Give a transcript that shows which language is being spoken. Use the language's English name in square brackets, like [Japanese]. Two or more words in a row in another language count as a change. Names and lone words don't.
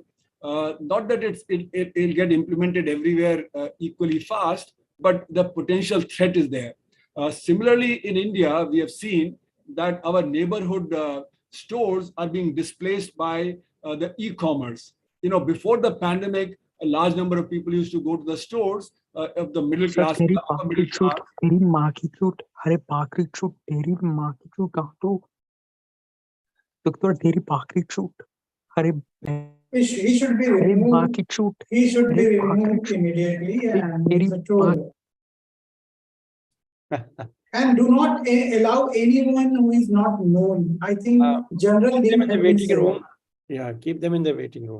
[English] Not that it'll get implemented everywhere equally fast, but the potential threat is there. Similarly, in India, we have seen that our neighborhood stores are being displaced by the e-commerce. Before the pandemic, a large number of people used to go to the stores of the middle class. [Hindi] तेरी माँ की चूट, अरे बाकरी चूट, तेरी माँ की चूट काटो, तो तेरी बाकरी चूट, अरे [English] he should be removed. He should be removed immediately, and he's a troll. And do not allow anyone who is not known. I think general keep them in the waiting room. Yeah, keep them in the waiting room.